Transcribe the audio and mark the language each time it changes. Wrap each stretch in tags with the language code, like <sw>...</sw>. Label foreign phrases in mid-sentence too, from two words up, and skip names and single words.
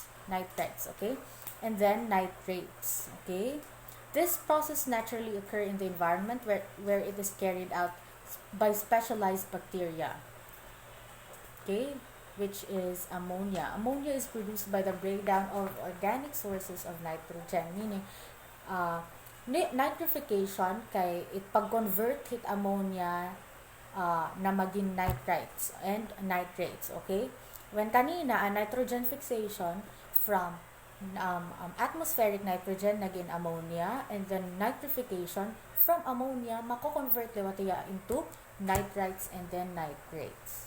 <en>Okay? And then nitrates. Okay? This process naturally occur in the environment where it is carried out by specialized bacteria. Okay? Which is ammonia. Ammonia is produced by the breakdown of organic sources of nitrogen, meaning nitrification</en> <war>kay it pag-convert hit ammonia na maging</war> <en>nitrites and nitrates. Okay? When kanina a nitrogen fixation from atmospheric nitrogen naging ammonia, and then nitrification from ammonia</en> <war>mako-convert liwatiya</war> <en>into nitrites and then nitrates.</en>